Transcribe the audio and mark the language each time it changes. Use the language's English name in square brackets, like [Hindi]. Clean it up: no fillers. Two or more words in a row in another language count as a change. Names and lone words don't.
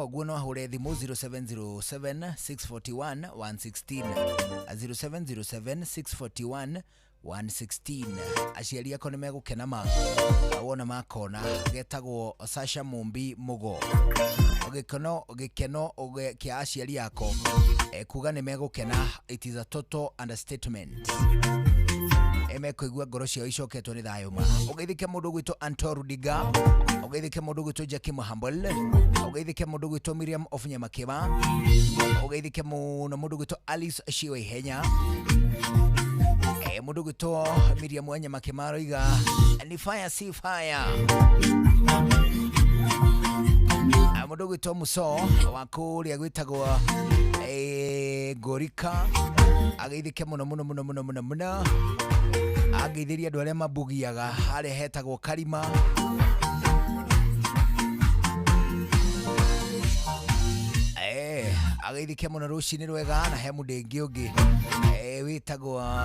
[Kikuyu] guo no ahure thimu 0707 641 116 0707 641 116 aciari ako ni megukena ma wona makona getagwo Sasha Mumbi Mugo gikeno kia aciari yako kuga ni megukena [English] it is a total understatement [Kikuyu] kuigua ngoro cio icoketwo ni thayo ma ugeithike mundu gwitwo Anto Rudiga ugeithike mundu gwitwo Jackie Mahambol ugeithike mundu gwitwo Miriam Ofunya Makeba ugeithike mundu gwitwo Alice Shiwe Henya mundu gwitwo Miriam Wanya Makemaro iga ni fire si fire mundu gwitwo Muso wakuria gwitagwo Gorika ageithike muno ageithiria andu aria mabugiaga haria hetagwo Karima ageithike muno rucini rwega na he mundu ingi ungi witagwo